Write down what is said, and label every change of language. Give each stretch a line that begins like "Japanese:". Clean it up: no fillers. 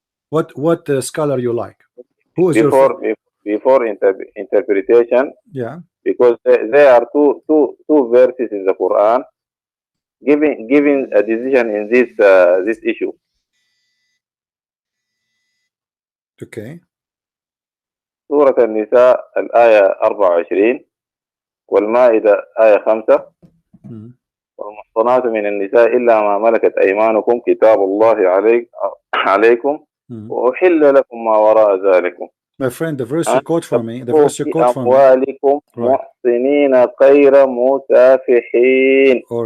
English: What scholar you like? Who is before interpretation? Yeah. Because there are two verses in the Quran giving a decision in this issue. Okay.
Arabic: سورة النساء الآية 24 والمائدة آية 5 والمحصنات من النساء إلا ما ملكت أيمانكم كتاب الله عليكم وأحل لكم ما وراء ذلكم.
English: My friend, the verse you quote for me, the verse you quote for me.
Arabic: أموالكم محصنين غير مسافحين.